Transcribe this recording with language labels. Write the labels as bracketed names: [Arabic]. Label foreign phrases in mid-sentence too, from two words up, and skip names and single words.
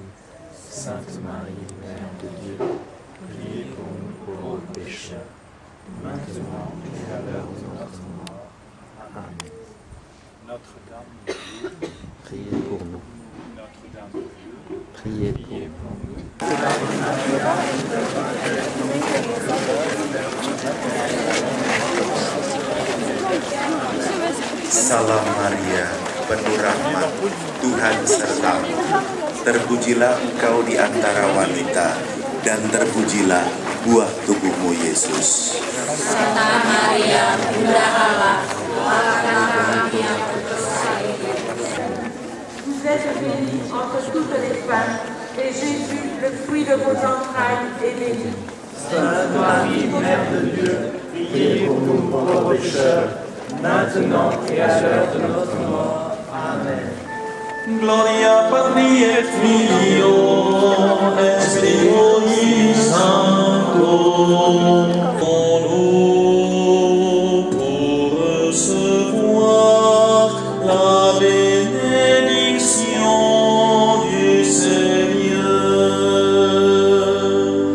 [French] Sainte Marie, Mère de Dieu, priez pour nous pauvres pécheurs, maintenant et à l'heure de notre mort. Amen. Notre-Dame de Dieu, priez pour nous. Notre-Dame de Dieu, priez pour nous. [Indonesian] Salam Maria, penuh rahmat, Tuhan sertamu. Terpujilah engkau di antara wanita, dan terpujilah buah tubuhmu Yesus. Santa Maria, Bunda Allah, doakanlah kami yang berdosa ini. [French] Vous êtes bénie entre toutes les femmes, et Jésus, le fruit de vos entrailles, est béni. Sainte Marie, Mère de Dieu, priez pour nous pauvres pécheurs, maintenant et à l'heure de notre mort. Amen. [Latin] Gloria Patri et Filio et Spiritus Sancto. [French] Nous pour recevoir la bénédiction du Seigneur.